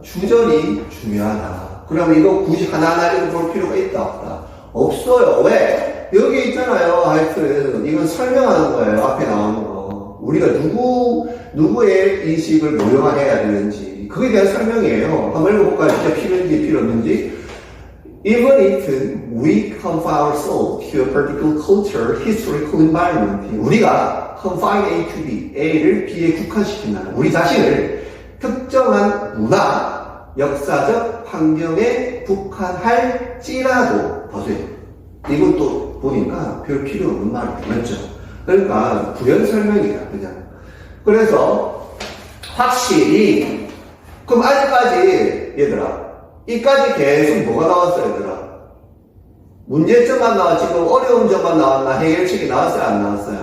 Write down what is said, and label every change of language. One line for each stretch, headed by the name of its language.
Korean: 주절이 중요하다. 그러면 이거 굳이 하나하나 읽어볼 필요가 있다 없다? 없어요. 왜? 여기 있잖아요. 하여튼 이건 설명하는 거예요. 앞에 나오는 거. 우리가 누구의 인식을 모형화해야 되는지 그에 대한 설명이에요. 한번 읽어볼까요? 진짜 필요한지 필요 없는지.
English: Even if we confine ourselves to a particular culture, historical environment,
Korean: 우리가 confine A to B, A를 B에 국한시킨다는 우리 자신을 특정한 문화, 역사적 환경에 국한할지라도 보세요. 이것도 보니까 별 필요 없는 말이 맞죠? 그러니까 부연 설명이야 그냥. 그래서 확실히 그럼 아직까지 얘들아 이까지 계속 뭐가 나왔어요, 얘들아? 문제점만 나와, 지금 어려운 점만 나왔나? 해결책이 나왔어요, 안 나왔어요?